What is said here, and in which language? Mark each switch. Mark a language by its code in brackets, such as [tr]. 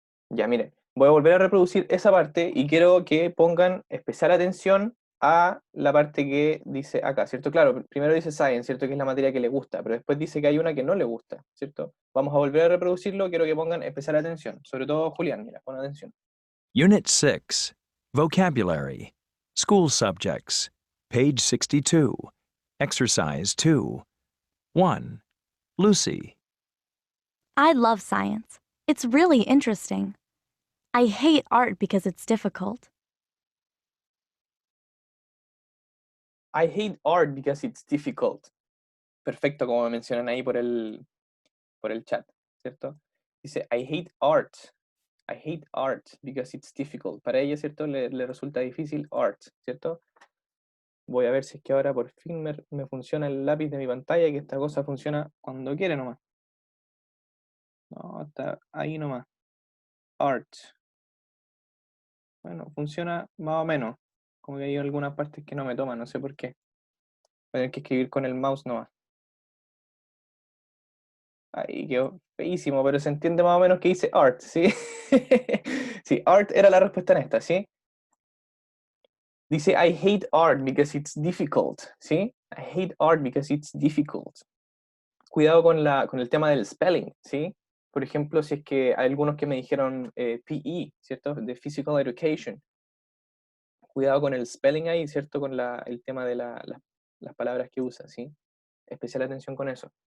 [es] Ya, miren, voy a volver a reproducir esa parte y quiero que pongan especial atención a la parte que dice acá, ¿cierto? Claro, primero dice Science, ¿cierto? Que es la materia que le gusta, pero después dice que hay una que no le gusta, ¿cierto? Vamos a volver a reproducirlo, quiero que pongan especial atención, sobre todo Julián, mira, pon atención. [en] Unit 6, Vocabulary, School Subjects, page 62, Exercise 2. 1. Lucy. I love science. It's really interesting. I hate art because it's difficult. I hate art because it's difficult. [es] Perfecto, como mencionan ahí por el chat, ¿cierto? [en] Dice, I hate art. I hate art because it's difficult. [es] Para ella, ¿cierto? Le resulta difícil art, ¿cierto? Voy a ver si es que ahora por fin me funciona el lápiz de mi pantalla, que esta cosa funciona cuando quiere nomás. No, está ahí nomás. Art. Bueno, funciona más o menos. Como que hay algunas partes que no me toman, no sé por qué. Voy a tener que escribir con el mouse nomás. Ahí quedó feísimo, pero se entiende más o menos que dice art, ¿sí? Sí, art era la respuesta en esta, ¿sí? [en] Dice, I hate art because it's difficult, [es] ¿sí? [en] I hate art because it's difficult. [es] Cuidado con el tema del spelling, ¿sí? Por ejemplo, si es que hay algunos que me dijeron PE, ¿cierto? De Physical Education. Cuidado con el spelling ahí, ¿cierto? Con el tema de las palabras que usa, ¿sí? Especial atención con eso.